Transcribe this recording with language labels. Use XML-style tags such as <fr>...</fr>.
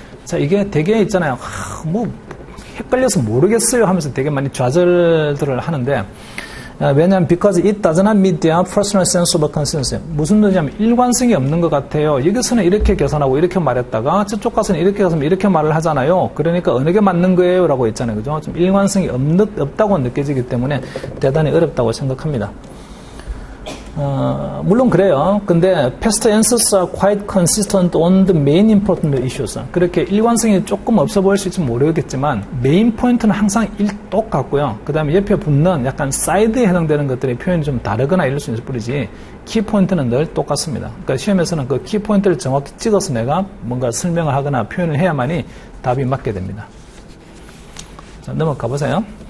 <ko>자, 이게 되게 있잖아요. 헷갈려서 모르겠어요 하면서 되게 많이 좌절들을 하는데 왜냐하면</ko> <en>because it does not meet their personal sense of consistency.</en> <ko>무슨 뜻이냐면 일관성이 없는 것 같아요. 여기서는 이렇게 계산하고 이렇게 말했다가 저쪽 가서는 이렇게 가서 이렇게 말을 하잖아요. 그러니까 어느 게 맞는 거예요? 라고 했잖아요. 그죠? 좀 일관성이 없다고 느껴지기 때문에 대단히 어렵다고 생각합니다. 물론 그래요. 근데</ko> <en>past answers are quite consistent on the main important issues.</en> <ko>그렇게 일관성이 조금 없어 보일 수 있을지 모르겠지만 메인 포인트는 항상 똑같고요. 그 다음에 옆에 붙는 약간 사이드에 해당되는 것들의 표현이 좀 다르거나 이럴 수 있을 뿐이지 키 포인트는 늘 똑같습니다. 그러니까 시험에서는 그 키 포인트를 정확히 찍어서 내가 뭔가 설명을 하거나 표현을 해야만이 답이 맞게 됩니다. 자, 넘어가 보세요.</ko>